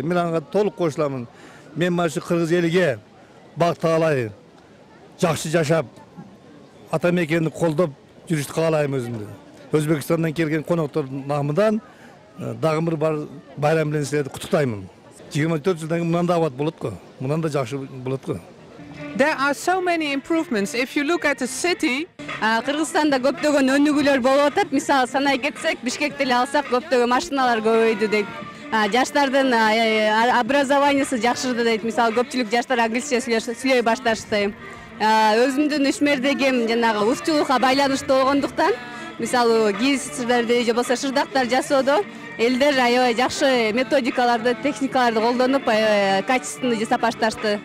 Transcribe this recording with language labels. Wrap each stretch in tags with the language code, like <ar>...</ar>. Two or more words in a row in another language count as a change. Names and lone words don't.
<ky>Мен ага толук кошуламын. Мен</ky> <uz>mana shu</uz> <ky>кыргыз элиге бак таалай, жакшы жашап, ата мекенди колдоп жүрүштү каалайм өзүмдү. Өзбекстандан келген коноктор намыдан дагы бир байрам менен силерди куттуктаймын. 24 жылдан кийин мындан да абат болот го. Мындан да жакшы болот го.</ky> <en>There are so many improvements. If you look at the city,</en> <ky>Кыргызстанда көптөгөн өнүгүүлөр болуп атат. Мисалы санай кетсек, Бишкекти эле алсак, көптөгөн машиналар көбөйдү дейт. Жаштардын образованиясы жакшырды дейт. Мисалы көпчүлүк жаштар англисче сүйлөй башташты. Өзүмдүн ишмердегим жанагы узчулукка байланыштуу болгондуктан, мисалы гийиздерди же болбосо шырдактар жасоодо элдер аябай жакшы методикаларды, техникаларды колдонуп, качественный жасап башташты.</ky>